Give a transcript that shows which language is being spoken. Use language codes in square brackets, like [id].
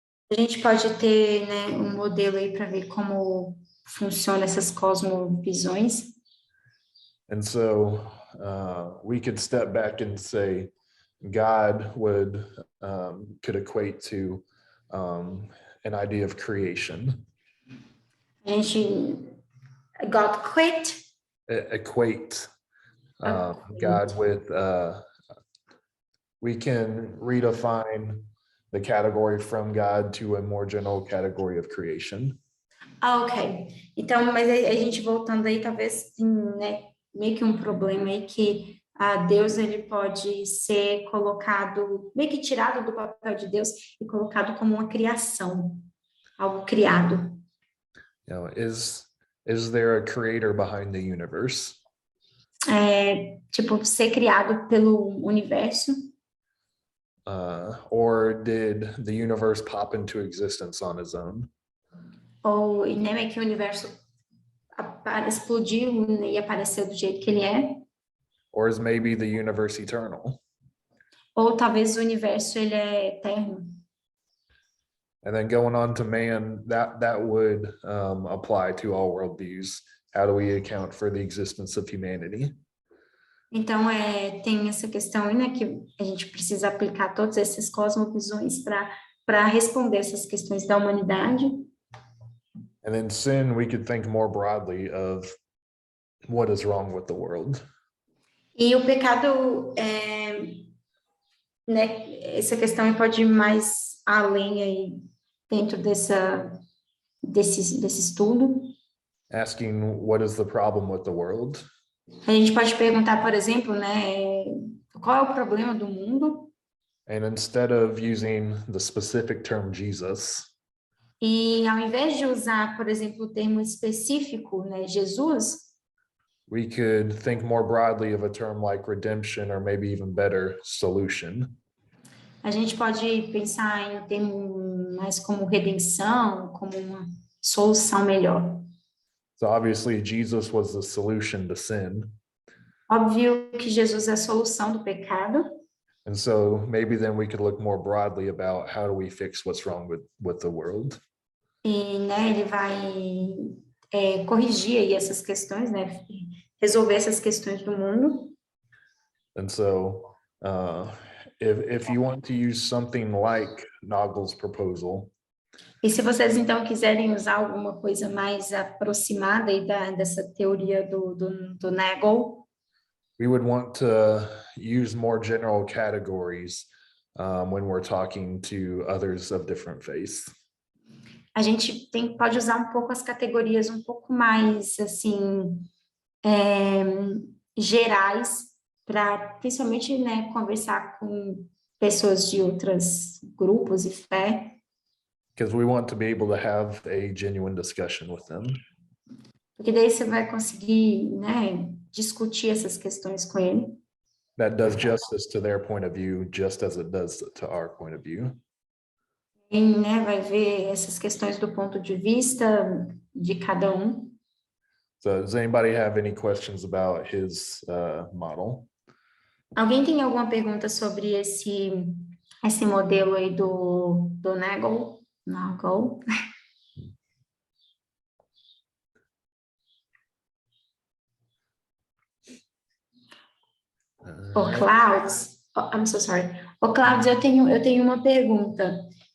[pt] a gente pode ter, né, um modelo aí para ver como funciona essas cosmovisões. [en] And so we could step back and say God could equate to an idea of creation. A gente God quit. Equate God with we can redefine the category from God to a more general category of creation. [pt] Ok. Então, mas a gente voltando aí, talvez, né, meio que um problema aí que Deus, ele pode ser colocado, meio que tirado do papel de Deus e colocado como uma criação, algo criado. [en] You know, is there a creator behind the universe? [pt] Tipo, ser criado pelo universo. [en] Or did the universe pop into existence on its own? [pt] Ou, né, é que o universo explodiu e apareceu do jeito que ele é. [en] Or is maybe the universe eternal? [pt] Ou talvez o universo, ele é eterno. [en] And then going on to man, that would apply to all worldviews. How do we account for the existence of humanity? [pt] Então, tem essa questão aí, né, que a gente precisa aplicar todas essas cosmovisões para responder essas questões da humanidade. [en] And then sin, we could think more broadly of what is wrong with the world. [pt] E o pecado, né, essa questão aí pode ir mais além aí dentro desse estudo. [en] Asking what is the problem with the world? [pt] A gente pode perguntar, por exemplo, né, qual é o problema do mundo? [en] And instead of using the specific term Jesus, [pt] E ao invés de usar, por exemplo, o termo específico, né, Jesus, [en] we could think more broadly of a term like redemption, or maybe even better, solution. [pt] a gente pode pensar em um termo mais como redenção, como uma solução melhor. [en] So obviously Jesus was the solution to sin. [pt] Óbvio que Jesus é a solução do pecado. [en] And so maybe then we could look more broadly about how do we fix what's wrong with the world. [pt] E, né, ele vai corrigir aí essas questões, né, resolver essas questões do mundo. [en] And so if you want to use something like Nagel's proposal, [pt] E se vocês, então, quiserem usar alguma coisa mais aproximada aí dessa teoria do Nagel, [en] we would want to use more general categories when we're talking to others of different faiths. [pt] a gente pode usar um pouco as categorias um pouco mais, assim, gerais, para, principalmente, né, conversar com pessoas de outros grupos e fé. [en] Because we want to be able to have a genuine discussion with them. [pt] Porque daí você vai conseguir, né, discutir essas questões com ele. [en] That does justice to their point of view, just as it does to our point of view. [pt] né, vai ver essas questões do ponto de vista de cada um. [en] So does anybody have any questions about his model? [pt] Alguém tem alguma pergunta sobre esse modelo aí do Nagel? Nagel? O Clouds, [en] I'm so sorry. [pt] O Clouds, eu tenho uma pergunta.